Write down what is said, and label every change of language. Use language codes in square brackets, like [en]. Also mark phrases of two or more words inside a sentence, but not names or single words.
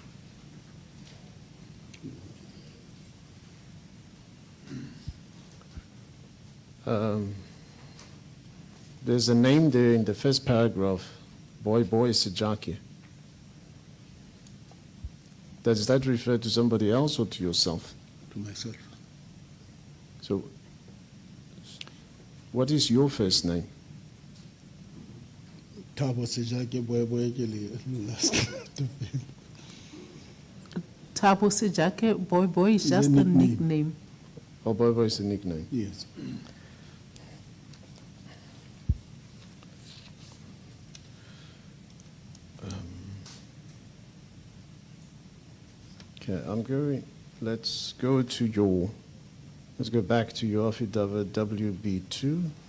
[en] There's a name there in the first paragraph, 𝐬𝐮𝐬𝐫𝐸. Does that refer to somebody else or to yourself? To myself. So, what is your first name? Thabo Sejake 𝐬𝐬𝐸 [st] ke le [en] last. Thabo Sejake Boy is It's just a a nickname. nickname. Oh, 𝐬𝐬𝐸 is a nickname. Yes. Okay, let's go back to your affidavit WB2.